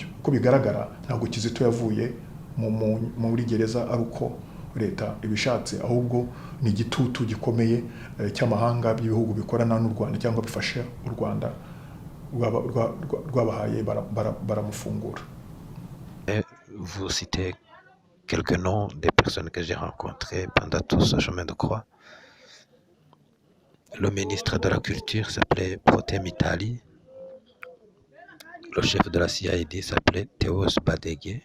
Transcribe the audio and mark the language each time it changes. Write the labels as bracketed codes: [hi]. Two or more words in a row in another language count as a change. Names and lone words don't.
[rw] Uko bigaragara ntabwo Kizito yavuye muri gereza ari uko leta ibishatse, ahubwo ni igitutu gikomeye cy'amahanga by'ibihugu bikorana n'u Rwanda cyangwa bifasha u Rwanda rwabahaye baramufungura. [fr] Vous citez quelques noms des personnes que j'ai rencontrées pendant tout ce chemin de croix. Le ministre de la Culture s'appelait Protais Mitali. Le chef de la CID s'appelait Théos Badégué.